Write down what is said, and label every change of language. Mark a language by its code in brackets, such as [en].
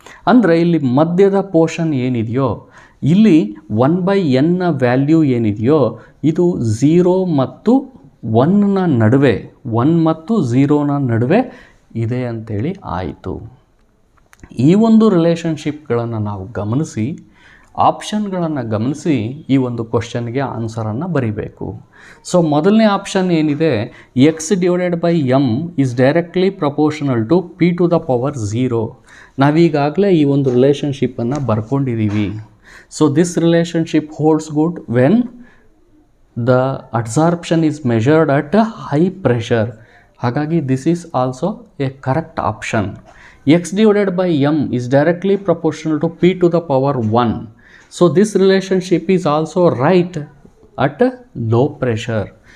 [kn] ಅಂದರೆ ಇಲ್ಲಿ ಮಧ್ಯದ ಪೋರ್ಷನ್ ಏನಿದೆಯೋ ಇಲ್ಲಿ 1/n ವ್ಯಾಲ್ಯೂ ಏನಿದೆಯೋ ಇದು 0 ಮತ್ತು 1 ನಡುವೆ 1 ಮತ್ತು 0 ನಡುವೆ ಇದೆ ಅಂತೇಳಿ ಆಯಿತು. ಈ ಒಂದು ರಿಲೇಷನ್ಶಿಪ್ಗಳನ್ನು ನಾವು ಗಮನಿಸಿ ಆಪ್ಷನ್ಗಳನ್ನು ಗಮನಿಸಿ ಈ ಒಂದು ಕ್ವಶನ್ಗೆ ಆನ್ಸರನ್ನು ಬರಿಬೇಕು. [en] so [kn] ಮೊದಲನೇ ಆಪ್ಷನ್ ಏನಿದೆ [en] x/m is directly proportional to p⁴. [kn] ನಾವೀಗಾಗಲೇ ಈ ಒಂದು ರಿಲೇಷನ್ಶಿಪ್ಪನ್ನು ಬರ್ಕೊಂಡಿದ್ದೀವಿ. [en] So this relationship holds good when the absorption is measured at high pressure. [kn] ಹಾಗಾಗಿ [en] This is also a correct option. x/m is directly proportional to p⁴. So this relationship is also right at low pressure.